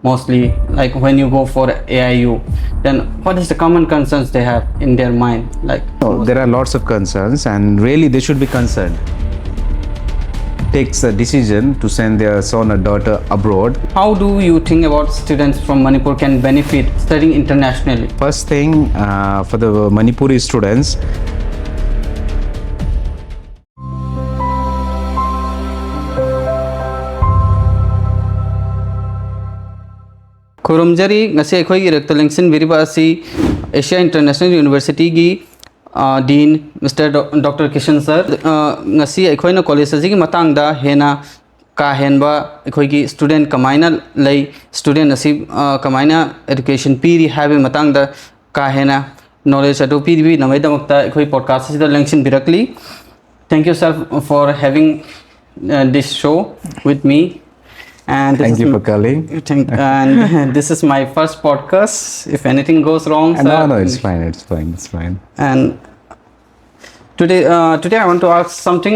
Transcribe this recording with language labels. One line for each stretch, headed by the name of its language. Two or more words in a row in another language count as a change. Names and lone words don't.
English: mostly, like when you go for AIU, then what is the common concerns they have in their mind? Like, There are lots of concerns, and really they should be concerned. Takes a decision to send their son or daughter abroad. how do you think about students from Manipur can benefit studying internationally? First thing, for the Manipuri students,
Manipuri: खुरुमजरी ngasi akhoi gi rector lengsin biriba asi Asia International University gi Dean Mr. Dr. Kishan sir ngasi akhoi na college asi gi matang da hena ka henba akhoi gi student kamaina lei student asi kamaina education piri have matang da ka hena knowledge adu piri bi namai damakta akhoi podcast asi da lengsin birakli.
English: Thank you sir for having this show with me. And thank you for calling. And this is my first podcast. If anything goes wrong, sir, no, it's fine. It's fine. It's fine. And today I want to ask something.